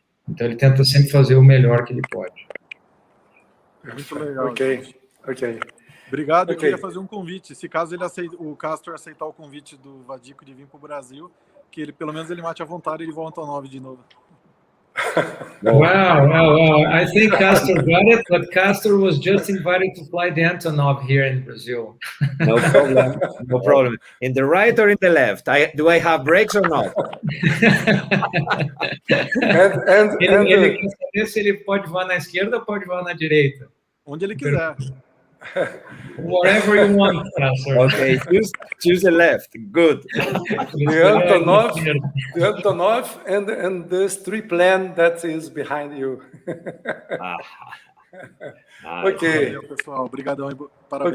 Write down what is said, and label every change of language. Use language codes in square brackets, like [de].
[pt] Então ele tenta sempre fazer o melhor que ele pode. Muito legal. Ok. Obrigado. Eu queria fazer um convite. Se caso o Castor aceitar o convite do Vadico de vir para o Brasil, que ele pelo menos ele mate à vontade e ele voa Antonov de novo. [en] Wow. I think Castor got it, but Castor was just invited to fly the Antonov here in Brazil. No problem. In the right or in the left? Do I have brakes or not? [pt] Ele quer saber se ele pode voar na esquerda ou pode voar na direita. Onde ele quiser. [en] Whatever you want, Castor. Okay, choose the left. Good. The Antonov and this 3 plan that is behind you. [pt] Ok. Valeu, pessoal. Obrigadão e parabéns.